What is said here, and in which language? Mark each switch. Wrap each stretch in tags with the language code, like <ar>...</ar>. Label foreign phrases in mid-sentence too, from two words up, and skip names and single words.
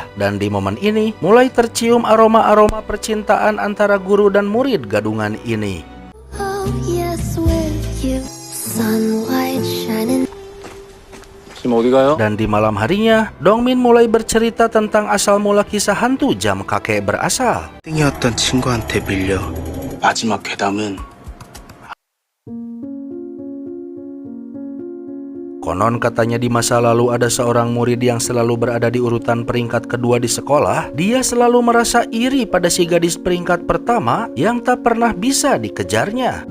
<id>Dan di momen ini, mulai tercium aroma-aroma percintaan antara guru dan murid gadungan ini. Dan di malam harinya, Dongmin mulai bercerita tentang asal mula kisah hantu jam kakek berasal.</id> <ko>땡이었던 친구한테 밀려 마지막 괴담은</ko> <id>Konon katanya di masa lalu ada seorang murid yang selalu berada di urutan peringkat kedua di sekolah. Dia selalu merasa iri pada si gadis peringkat pertama yang tak pernah bisa dikejarnya.</id>